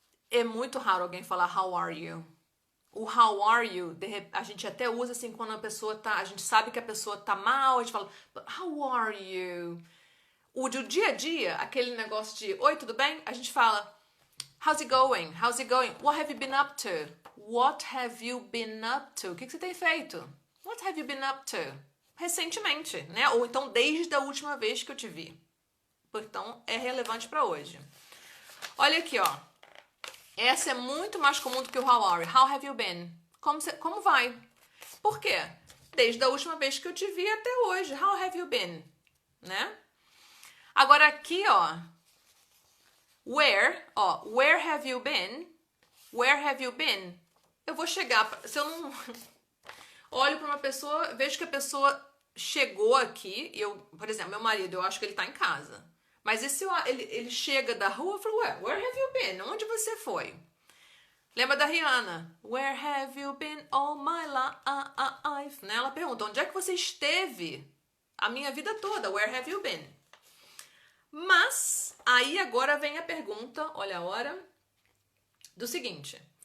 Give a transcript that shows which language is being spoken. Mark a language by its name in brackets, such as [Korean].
[Portuguese] É muito raro alguém falar how are you. O how are you, a gente até usa assim quando a gente sabe que a pessoa tá mal, a gente fala, [English] how are you? [Portuguese] O do dia a dia, aquele negócio de, oi, tudo bem? A gente fala, [English] how's it going? How's it going? What have you been up to? What have you been up to? [Portuguese] O que você tem feito? [English] What have you been up to? [Portuguese] Recentemente, né? Ou então desde a última vez que eu te vi. Então é relevante para hoje. Olha aqui, ó. Essa é muito mais comum do que o how are you. [English] How have you been? [Portuguese] Como vai? Por quê? Desde a última vez que eu te vi até hoje. [English] How have you been? [Portuguese] Né? Agora aqui, ó. [English] Where have you been? Where have you been? [Portuguese] Eu vou chegar, se eu não olho para uma pessoa, vejo que a pessoa chegou aqui, por exemplo, meu marido, eu acho que ele tá em casa. Mas e se ele chega da rua, eu falo, [English] where have you been? [Portuguese] Onde você foi? Lembra da Rihanna? [English] Where have you been all my life? [Portuguese] Né? Ela pergunta, onde é que você esteve a minha vida toda? [English] Where have you been? [Portuguese] Mas, aí agora vem a pergunta, olha a hora, do seguinte.